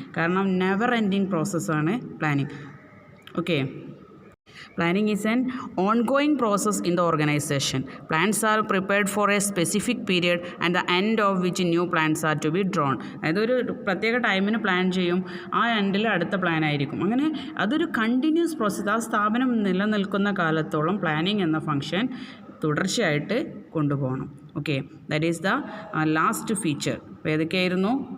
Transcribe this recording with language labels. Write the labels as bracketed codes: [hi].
[ml] കാരണം [en] never ending [ml] പ്രോസസ്സാണ് planning. [en] Okay, planning is an ongoing process in the organization. Plans are prepared for a specific period and the end of which new plans are to be drawn. [ml] അതായത് ഒരു പ്രത്യേക ടൈമിന് plan ചെയ്യും, ആ എൻഡിൽ അടുത്ത plan ആയിരിക്കും. അങ്ങനെ അതൊരു കണ്ടിന്യൂസ് പ്രോസസ്സ്. ആ സ്ഥാപനം നിലനിൽക്കുന്ന കാലത്തോളം പ്ലാനിങ് എന്ന ഫങ്ഷൻ തുടർച്ചയായിട്ട് കൊണ്ടുപോകണം. [en] Okay, that is the last feature. [ml] അപ്പോൾ ഏതൊക്കെയായിരുന്നു?